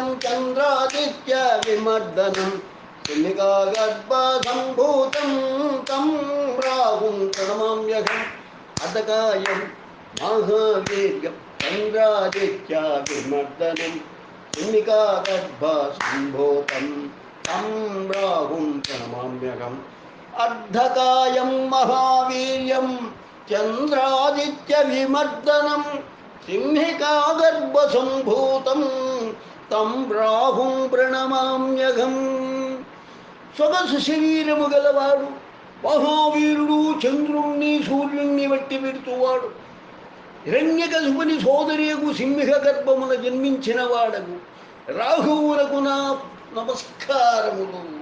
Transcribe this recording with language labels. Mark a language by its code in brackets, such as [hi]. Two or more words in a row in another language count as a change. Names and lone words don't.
[sa] चन्द्रादित्य विमर्दनं सिंहिकागर्भसम्भूतं तं राहुं प्रणमाम्यहम् अर्धकायं महावीर्यं चन्द्रादित्य विमर्दनं सिंहिकागर्भसम्भूतं तं राहुं प्रणमाम्यहम् अर्धकायं महावीर्यं चन्द्रादित्य विमर्दनं सिंहिकागर्भसम्भूतं तं राहुं प्रणमाम्यहम् [te] సొగసు శరీరము గలవాడు మహావీరుడు చంద్రుణ్ణి సూర్యుణ్ణి వట్టి పెడుతువాడు హిరణ్యకశిపుని సోదరియగు సింహిక గర్భమున జన్మించిన వాడగు రాహువునకు నా నమస్కారములు.